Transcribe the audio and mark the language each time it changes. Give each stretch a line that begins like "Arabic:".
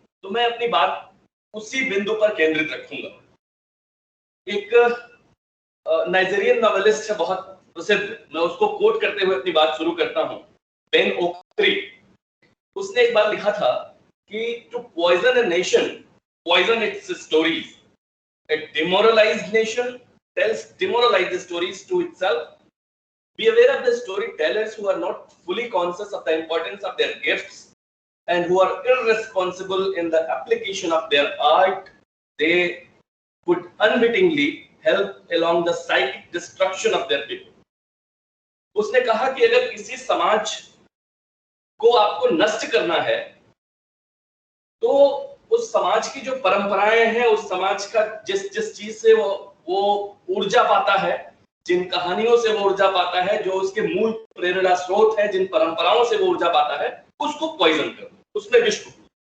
Hindi: तो मैं अपनी बात उसी बिंदु पर केंद्रित रखूंगा। एक नाइजीरियन नॉवेलिस्ट है बहुत प्रसिद्ध, मैं उसको कोट करते हुए अपनी बात शुरू करता हूं, बेन ओक्ट्री। उसने एक बार लिखा था कि
English: To poison a nation poison its stories, a demoralized nation tells demoralized stories to itself. Be aware of the storytellers who are not fully conscious of the importance of their gifts and who are irresponsible in the application of their art. They would unwittingly help along the psychic destruction of their people.
Hindi: उसने कहा कि अगर किसी समाज को आपको नष्ट करना है तो उस समाज की जो परंपराएं हैं, उस समाज का जिस चीज से वो ऊर्जा पाता है, जिन कहानियों से वो ऊर्जा पाता है, जो उसके मूल प्रेरणा स्रोत है, जिन परंपराओं से वो ऊर्जा पाता है, उसको पॉइजन कर दो, उसमें विष घोलो।